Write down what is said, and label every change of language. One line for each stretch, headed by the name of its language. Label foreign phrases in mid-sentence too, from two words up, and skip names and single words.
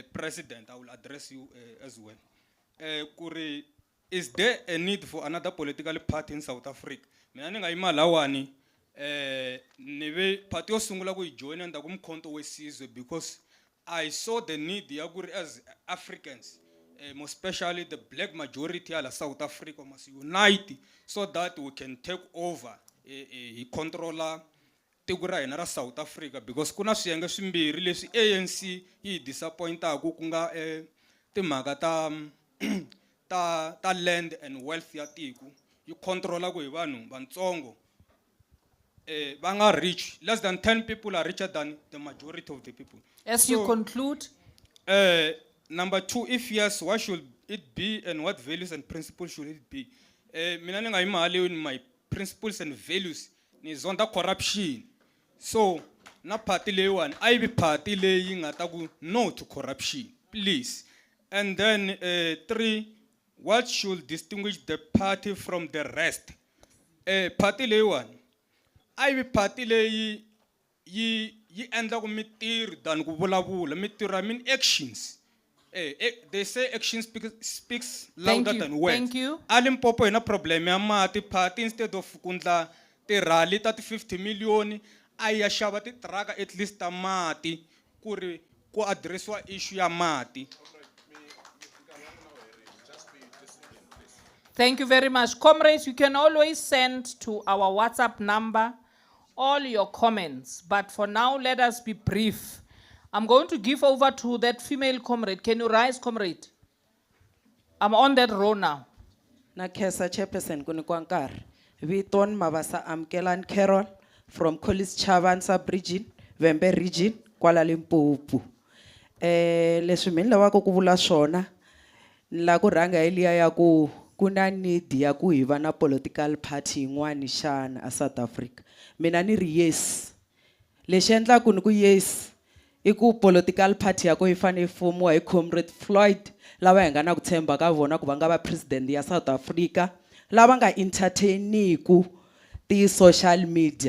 English: I will address you as well kuri is there a need for another political party in South Africa?
Tsonga: Mina ni nga yima lawani ni ve party yo sungula ku yi join nda ku mkhonto wesizwe
English: because I saw the need
Tsonga: ya ku ri
English: as Africans most especially the black majority
Tsonga: ala
English: South Africa must unite so that we can take over controller
Tsonga: tiko ra hina ra South Africa because kuna swiyenge swimbirhi leswi ANC yi disappointaku ku nga timhaka ta
English: land and wealth
Tsonga: ya tiko yi controla ku hi vanhu vantsongo va nga
English: rich less than 10 people are richer than the majority of the people. As you conclude, number 2, if yes, what should it be and what values and principles should it be?
Tsonga: Mina ni nga yima
English: in my principles and values
Tsonga: ni zonda corruption. So na party leyiwani I be party leyi nga ta ku
English: no to corruption please. And then 3, what should distinguish the party from the rest?
Tsonga: Party leyiwani I be party leyi yi endla ku mitirho than ku vulavula mitirho
English: I mean actions. They say action speaks louder than words. Thank you.
Tsonga: A Limpopo ina problem ya mati party instead of kundla ti rally ta 50 million aya xava ti truck
English: at least
Tsonga: ta mati ku ri ku addressiwa issue ya mati.
English: Thank you very much. Comrades, you can always send to our WhatsApp number all your comments. But for now, let us be brief. I'm going to give over to that female comrade. Can you rise, comrade? I'm on that row now. Nakesa Chairperson Kunikwankar. Viton Mavasa Amkelan Carol from College Chavan Sub-Region, Vembe Region, Kuala Limpopo.
Tsonga: Lesumini lawa ku vula swona la ku rhanga eliya ya ku kuna need ya ku hi va na
English: political party
Tsonga: yin'wana xana a South Africa. Mina ni ri yes. Lexi endlaku ni ku yes i ku
English: political party
Tsonga: ya ko yi fane ifomiwa hi Comrade Floyd lava hi nga na ku tshemba ka vona ku va nga va president ya South Africa lava nga entertainiku ti
English: social media.